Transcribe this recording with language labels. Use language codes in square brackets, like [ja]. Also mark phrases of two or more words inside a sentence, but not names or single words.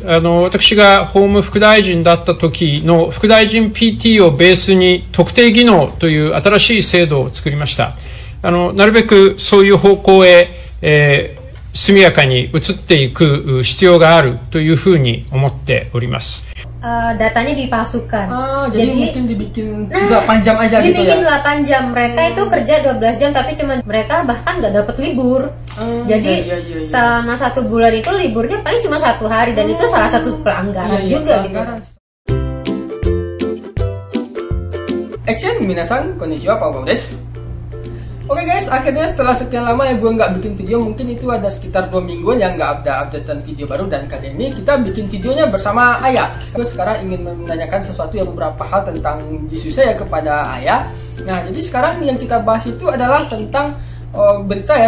[ja] 私が法務副大臣だった時の副大臣 PT をベースに特定技能という新しい制度を作りました。なるべくそういう方向へ、速やかに移っていく必要があるというふうに思っております。 [id] Datanya dipalsukan. Jadi mungkin dibikin 8 jam aja gitu ya? Dibikin 8 jam, mereka itu kerja 12 jam tapi cuma mereka bahkan nggak dapat libur. Jadi selama 1 bulan itu liburnya paling cuma 1 hari dan itu salah satu pelanggaran juga gitu. Action, [ja] 皆さん、こんにちは、Pak です. [id] Oke guys, akhirnya setelah sekian lama ya gue nggak bikin video, mungkin itu ada sekitar 2 mingguan yang nggak ada updatean video baru, dan kali ini kita bikin videonya bersama Ayah. Gue sekarang ingin menanyakan sesuatu yang beberapa hal tentang Jisuse ya kepada Ayah. Nah, jadi sekarang yang kita bahas itu adalah tentang berita ya.